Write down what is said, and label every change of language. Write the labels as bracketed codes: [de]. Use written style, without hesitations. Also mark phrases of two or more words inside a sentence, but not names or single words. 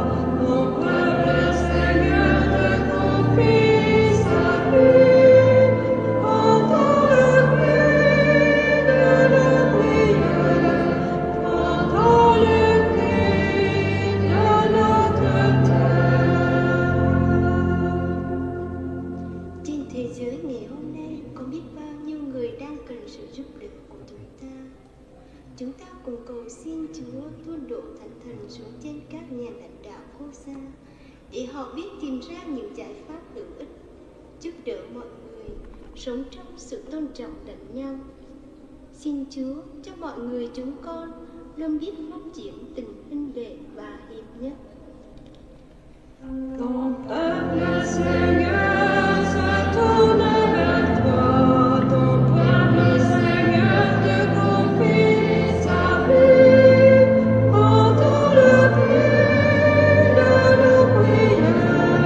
[fr] Ton peuple, Seigneur, te confie sa vie. Entends le cri de nos prières. Entends le cri de notre terre. [vi] Trên thế giới ngày hôm nay có biết bao nhiêu người đang cần sự giúp đỡ của chúng ta. Chúng ta cùng cầu xin Chúa tuôn đổ thánh thần xuống trên các nhà lãnh đạo quốc gia để họ biết tìm ra những giải pháp hữu ích, giúp đỡ mọi người sống trong sự tôn trọng lẫn nhau. Xin Chúa cho mọi người chúng con luôn biết phát triển tình huynh đệ và hiệp nhất. [fr] Ton peuple, Seigneur, se tourne vers toi. Ton peuple, Seigneur, te confie sa vie. Entends le cri de nos prières.